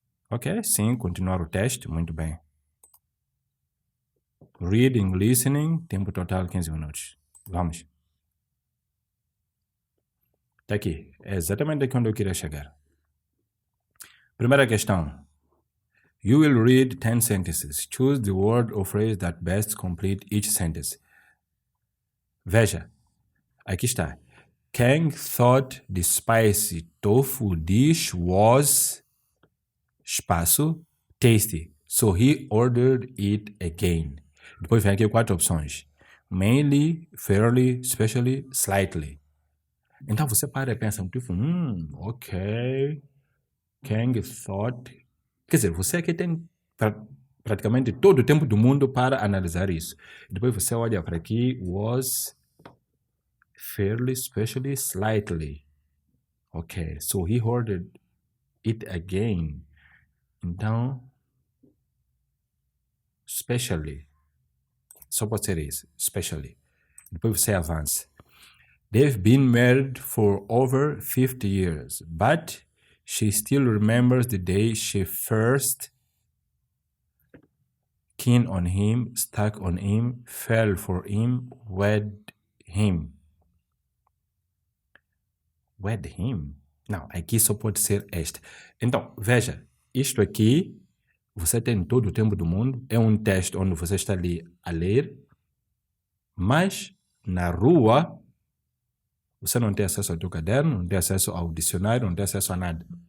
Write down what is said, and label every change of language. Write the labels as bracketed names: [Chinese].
[Portuguese] Ok, sim, continuar o teste. Muito bem. Reading, listening, tempo total 15 minutos. Vamos. Está aqui. É exatamente aqui onde eu queria chegar. Primeira questão. [English] You will read 10 sentences. Choose the word or phrase that best complete each sentence. [Portuguese] Veja, aqui está. [English] Kang thought the spicy tofu dish was espaço tasty, so he ordered it again. [Portuguese] Depois vem aqui 4 opções. [English] Mainly, fairly, especially, slightly. [Portuguese] Então você para e pensa, tipo, ok. [English] Kang thought. [Portuguese] Quer dizer, você aqui tem praticamente todo o tempo do mundo para analisar isso. Depois você olha para aqui, [English] was fairly, especially, slightly. Ok, so he ordered it again. [Portuguese] Então, especially. Só pode ser isso, especially. Depois você avança. [English] They've been married for over 50 years, but she still remembers the day she first keen on him, stuck on him, fell for him, wed him. Wed him? [Portuguese] Não, aqui só pode ser este. Então, veja, isto aqui, você tem todo o tempo do mundo, é um teste onde você está ali a ler, mas na rua você não tem acesso ao teu caderno, não tem acesso ao dicionário, não tem acesso a nada.